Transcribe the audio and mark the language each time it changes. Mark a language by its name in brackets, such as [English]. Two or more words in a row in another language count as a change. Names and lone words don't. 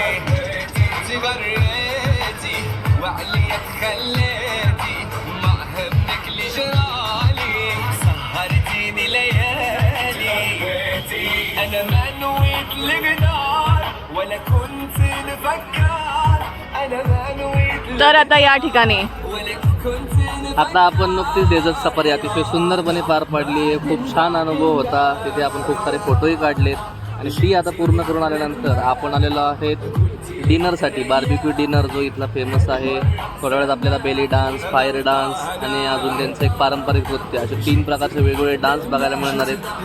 [Arabic] تغريتي وعلي تخليتي ما همك اللي جرالي سهرتيني ليالي انا ما نويت الغدار ولا كنت نفكر انا ما نويت [Marathi] तर आता या ठिकाणी [Arabic] ولا كنت [Marathi] आता आपण नुकतीच डेझर्ट सफारी अतिशय सुंदरपणे पार पाडली आहे. खूप छान अनुभव होता. तिथे आपण खूप सारे फोटोही काढलेत आणि ती आता पूर्ण करून आल्यानंतर आपण आलेलो आहे डिनरसाठी. [English] barbecue dinner [Marathi] जो इथला फेमस आहे. थोड्या वेळात आपल्याला [English] belly dance, fire dance [Marathi] आणि अजून त्यांचं एक पारंपरिक नृत्य असे 3 प्रकारचे वेगवेगळे डान्स बघायला मिळणार आहेत.